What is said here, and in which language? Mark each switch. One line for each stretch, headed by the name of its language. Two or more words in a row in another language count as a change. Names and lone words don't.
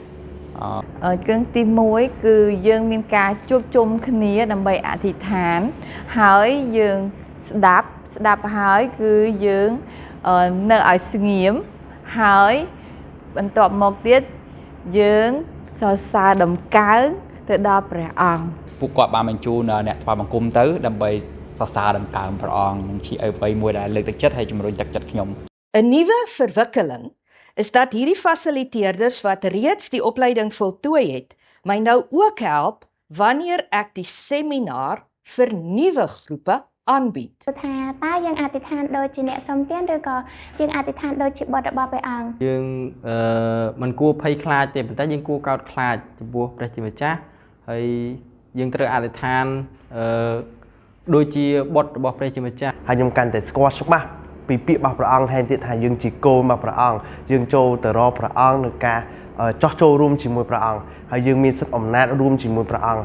Khmer: គឹងទី1គឺយើងមានការជួបជុំគ្នាដើម្បីអធិដ្ឋានហើយយើងស្ដាប់ហើយគឺយើងនៅឲ្យស្ងៀមហើយបន្ទាប់មកទៀតយើងសរសើរដំកើងទៅដល់ព្រះអង្គ ពួកគាត់បានបញ្ជូនអ្នកថ្វាយបង្គំទៅដើម្បីសរសើរដំកើងព្រះអង្គជាអ្វីមួយដែលលើកទឹកចិត្តហើយជំរុញទឹកចិត្តខ្ញុំ
Afrikaans: 'n Nuwe verwikkeling is dat hierdie fasiliteerders wat reeds die opleiding voltooi het, my nou ook help wanneer ek die seminar vir nuwe groepe aanbied.
Khmer: ថាតើយើងអធិដ្ឋានដូចជាអ្នកសុំទានឬក៏យើងអធិដ្ឋានដូចជាបុត្ររបស់ព្រះអង្គ យើងមិនគួរភ័យខ្លាចទេប៉ុន្តែយើងគួរកោតខ្លាចចំពោះព្រះជាម្ចាស់ហើយយើងត្រូវអធិដ្ឋានដូចជាបុត្ររបស់ព្រះជាម្ចាស់ហើយខ្ញុំកាន់តែស្គាល់ច្បាស់ពីពាក្យរបស់ព្រះអង្គហើយទៀតថាយើងជាកូនរបស់ព្រះអង្គយើងចូលទៅរកព្រះអង្គនឹងការចោះចូលរួមជាមួយព្រះអង្គហើយយើងមានសិទ្ធិអំណាចរួមជាមួយព្រះអង្គ